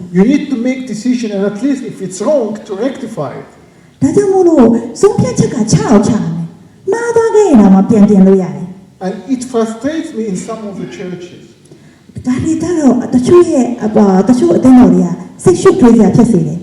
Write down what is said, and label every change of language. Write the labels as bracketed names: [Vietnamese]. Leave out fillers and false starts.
[English] You need to make decision, and at least if it's wrong, to rectify it. [Burmese] ။ဒါကြောင့်မို့လို့ဆုံးဖြတ်ချက်ကချမယ်။မှားသွားခဲ့ရင်တော့မပြန်လို့ရတယ် [English] And it frustrates me in some of the churches. [Burmese] ။ဒါတွေတော့တချို့အသင်းတော်တွေကစိတ်ရှုပ်ထွေးစရာဖြစ်စေတယ်